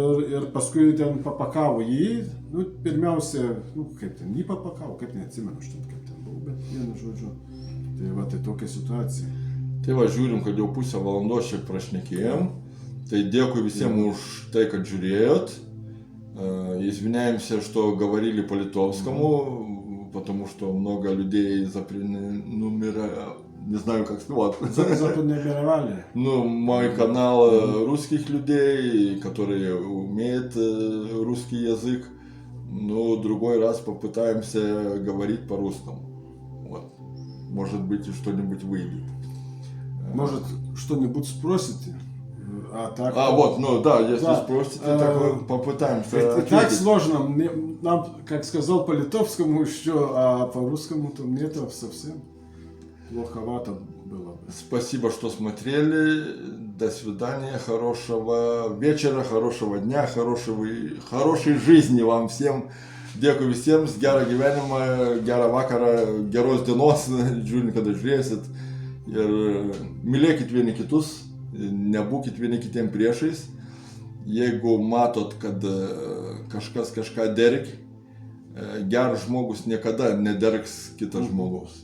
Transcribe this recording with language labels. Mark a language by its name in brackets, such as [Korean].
[Lithuanian] Ir paskui ten papakavo jį, pirmiausia, kaip ten jį papakavo, kaip neatsimenu, kaip ten buvo, bet vienu žodžiu. Tai va, tai tokia situacija. Tai va, žiūrim, kad jau pusę valandos šiek prašnekėjom. Tai [Russian] дякую всем уж [Lithuanian] tai, kad žiūrėjot. [Russian] Извиняемся, что говорили по литовскому, потому что много людей не знаю, как сказать. Заподномировали. Мой канал русских людей, которые умеют русский язык. Другой раз попытаемся говорить по-русскому. Вот. Может быть, и что-нибудь выйдет. Может, что-нибудь спросите? Если спросите, так попытаемся ответить. Так сложно. Нам, как сказал, по-литовскому еще, а по-русскому-то нет совсем. Плоховато было. Спасибо, что смотрели. До свидания. Хорошего вечера, хорошего дня, хорошей жизни вам всем. [Lithuanian] Dėkui visiems, gerą gyvenimą, gerą vakarą, geros dienos, žiūrint, kada žiūrėsit. Ir mylėkit vieni kitus, nebūkit vieni kitiem priešais. Jeigu matot, kad kažkas kažką derg, geras žmogus niekada nedergs kitas žmogaus.